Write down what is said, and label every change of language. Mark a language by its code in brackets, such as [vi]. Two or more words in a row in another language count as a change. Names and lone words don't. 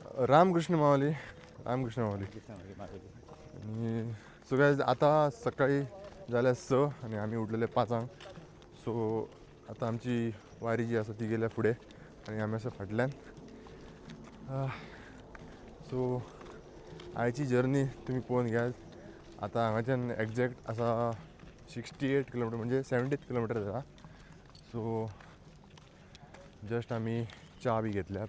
[kok] रामकृष्ण माऊली. रामकृष्ण माऊली. आणि सो काय आता सकाळी झाल्या 6 आणि आम्ही उठलेले 5 सो आता आमची वारी जी आसा ती गेल्या फुडें आणि आमी आसा फाटल्यान. सो आयची जर्नी तुम्ही पळोवन घ्यात. आता हांगाच्यान एग्जॅक्ट आसा 68 किलोमिटर म्हणजे 70 किलोमिटर जाला. सो जस्ट आमी च्या बी घेतल्यात.